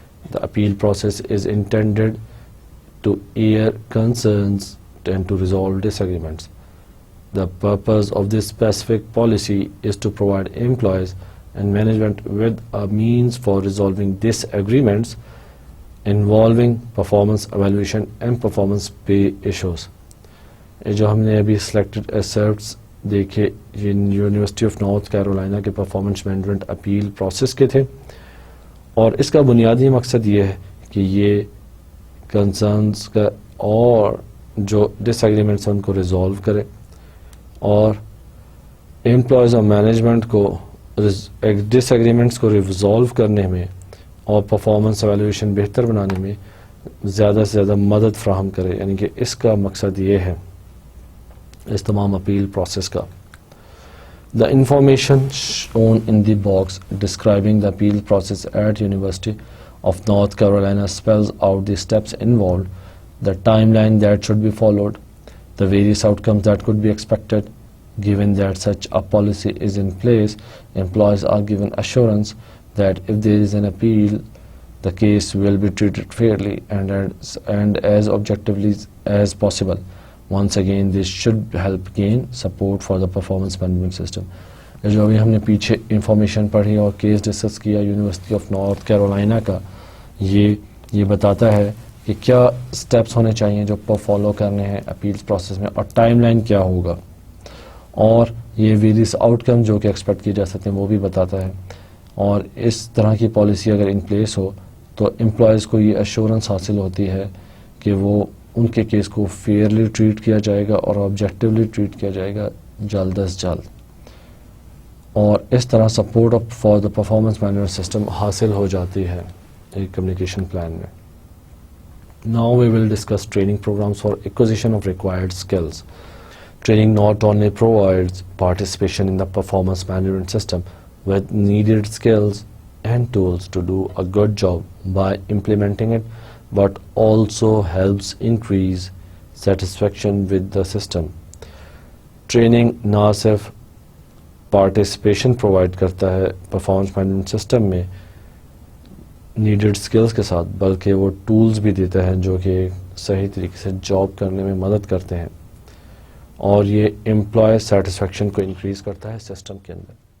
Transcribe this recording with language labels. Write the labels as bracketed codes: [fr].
[en] The appeal process is intended to air concerns and to resolve disagreements. The purpose of this specific policy is to provide employees and management with a means for resolving disagreements involving performance evaluation and performance pay issues. [ur] جو ہم نے ابھی selected ایکسرپٹس دیکھے university of north Carolina کے performance management appeal process کے تھے، اور اس کا بنیادی مقصد یہ ہے کہ یہ کنسرنس کا اور جو ڈس ایگریمنٹس ہیں ان کو ریزالو کرے، اور امپلائیز اور مینجمنٹ کو ڈس ایگریمنٹس کو ریزالو کرنے میں اور پرفارمنس ایویلویشن بہتر بنانے میں زیادہ سے زیادہ مدد فراہم کرے. یعنی کہ اس کا مقصد یہ ہے اس تمام اپیل پروسیس کا. [en] The information shown in the box describing the appeal process at University of North Carolina spells out the steps involved, the timeline that should be followed, the various outcomes that could be expected. Given that such a policy is in place, employees are given assurance that if there is an appeal, the case will be treated fairly and as objectively as possible. Once again, this should help gain support for the performance management system. [ur] جو ابھی ہم نے پیچھے information پڑھی اور case discuss کیا university of north Carolina کا، یہ بتاتا ہے کہ کیا سٹیپس ہونے چاہیے جو فالو کرنے ہیں اپیلس پروسیس میں، اور ٹائم لائن کیا ہوگا، اور یہ ویریس آؤٹ کم جو کہ ایکسپیکٹ کیے جا سکتے ہیں وہ بھی بتاتا ہے. اور اس طرح کی پالیسی اگر ان پلیس ہو تو امپلائیز کو یہ ایشورنس حاصل ہوتی ہے کہ وہ ان کے کیس کو فیئرلی ٹریٹ کیا جائے گا اور آبجیکٹیولی ٹریٹ کیا جائے گا جلد از جلد، اور اس طرح [en] support for the performance management system [ur] حاصل ہو جاتی ہے ایک کمیونیکیشن پلان میں. [en] Now we will discuss training programs for acquisition of required skills. Training not only provides participation in the performance management system with needed skills and tools to do a good job by implementing it, but also helps increase satisfaction with the system. [ur] Training نہ صرف participation provide کرتا ہے performance management system میں needed skills کے ساتھ، بلکہ وہ tools بھی دیتا ہے جو کہ صحیح طریقے سے جاب کرنے میں مدد کرتے ہیں، اور یہ امپلائی سیٹسفیکشن کو انکریز کرتا ہے سسٹم کے اندر.